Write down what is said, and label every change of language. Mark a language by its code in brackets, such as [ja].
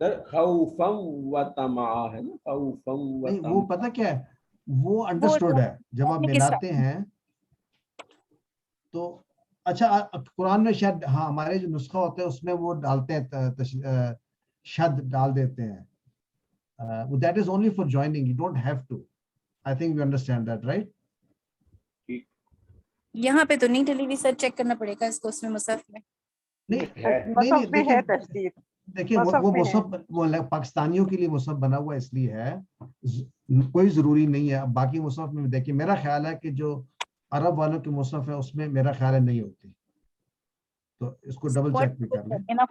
[ur] خوفا و طمع ہے نا، خوفا و نہیں طمع. وہ پتہ کیا ہے، وہ انڈرسٹوڈ ہے. جب آپ ملاتے ہیں تو اچھا قرآن میں شاید ہاں ہمارے جو نسخہ ہوتے ہیں اس میں وہ ڈالتے ہیں شد ڈال دیتے ہیں. [en] That is only for joining. You don't have to. I think you understand that, right? [ur] یہاں پہ تو نہیں ڈلی ہوئی، سر چیک کرنا پڑے گا اس کو اس میں مصحف میں. مصحف میں ہے تشدید. دیکھیں وہ مصحف وہ پاکستانیوں کے لیے مصحف بنا ہوا اس لیے ہے، کوئی ضروری نہیں ہے. باقی مصحف میں دیکھیں میرا خیال ہے کہ جو عرب والوں کے مصحف ہے اس میں میرا خیال ہے نہیں ہوتی، تو اس کو ڈبل چیک بھی کر لیں.